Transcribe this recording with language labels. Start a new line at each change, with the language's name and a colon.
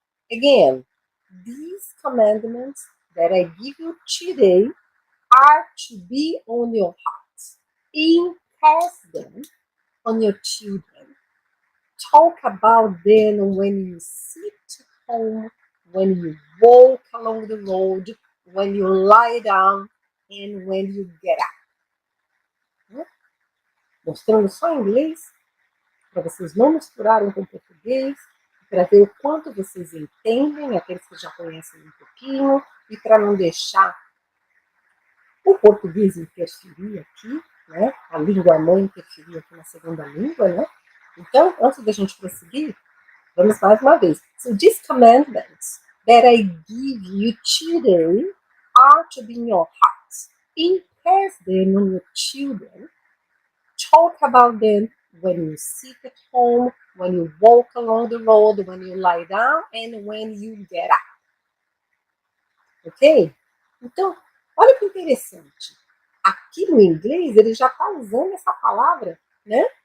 English: Again, these commandments that I give you today are to be on your hearts. Impress them on your children. Talk about them when you sit at home, when you walk along the road, when you lie down, and when you get up.
Portuguese: Mostrando só em inglês, para vocês não misturarem com português, para ver o quanto vocês entendem, aqueles que já conhecem um pouquinho, e para não deixar o português interferir aqui, né? A língua mãe interferir aqui na segunda língua, né? Então, antes da gente prosseguir, vamos mais uma vez.
English: So these commandments that I give you today are to be in your hearts. Impress them on your children. Talk about them when you sit at home, when you walk along the road, when you lie down, and when you get up. Ok?
Portuguese: Então, olha que interessante. Aqui no inglês, ele já está usando essa palavra, né?